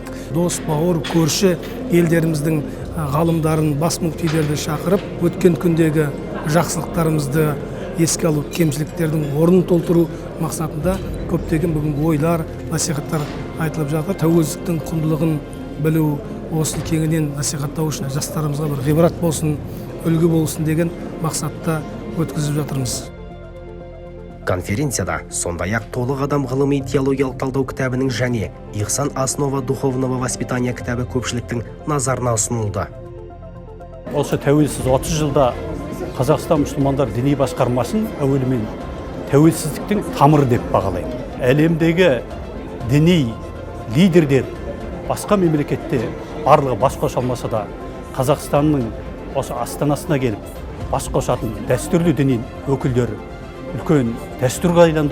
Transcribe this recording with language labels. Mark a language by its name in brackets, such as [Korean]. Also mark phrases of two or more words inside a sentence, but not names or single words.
[Kazakh] Дос, бауыр, көрші елдеріміздің ғалымдарын, бас мүфтилерді шақырып, өткен күндегі жақсылықтарымызды еске алу, кемшіліктердің орнын толтыру мақсатында көптеген бүгінгі ойлар, насихаттар айтылып жатыр. Тәуелсіздіктің құндылығын білу, осыны кеңінен насихаттау үшін жастарымызға бір ғибрат болсын, үлгі болсын деген мақсатта өткізіп жатырмыз. Конференцияда сондай-ақ толық адам ғылыми идеологиялық талдау кітабының және Ихсан основа духовного воспитания кітабы көпшіліктің назарына ұсынылды. Осы тәуелсіз 30 жылда Қазақстан мұсылмандар діни басқармасын әуелімен тәуелсіздіктің тамыры деп бағалайды. Әлемдегі діни лидерлер басқа мемлекетте барлығы бас қоса алмаса да Қазақстанның осы астанасына келіп бас қосатын дәстүрлі діни өкілдері үлкен дәстүрге айланды.